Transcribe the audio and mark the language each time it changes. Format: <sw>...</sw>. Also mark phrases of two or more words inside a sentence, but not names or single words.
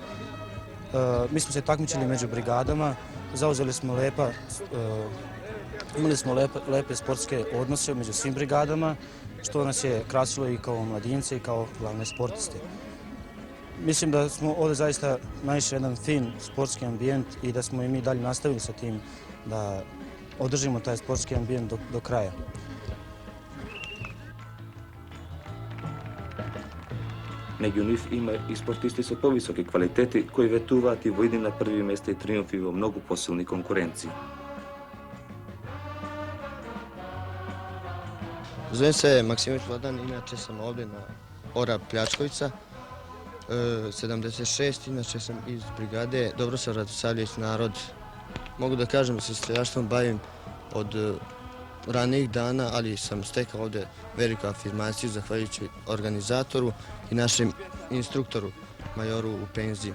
<sr>Mi smo se takmičili među brigadama, zauzeli smo imali smo lepe sportske odnose među svim brigadama, što nas je krasilo i kao mladince i kao glavne sportiste. Mislim da smo ovdje zaista naišli jedan fin sportski ambijent i da smo i mi dalje nastavili sa tim da održimo taj sportski ambijent do kraja.</sr> <mk>Меѓу нив има и спортисти со повисоки квалитети кои ветуваат и во идни на први места и триумфи во многу посилни конкуренции.</mk> <sr>Zovem se Maksimović Vladan, inače sam ovdje na Ora Pljačkovica, 76, inače sam iz brigade Dobrosavljević Radosavljević narod. Mogu da kažem da se streljaštvom bavim od ranijih dana, ali sam stekao ovdje veliku afirmaciju zahvaljujući organizatoru i našem instruktoru, majoru u penziji.</sr>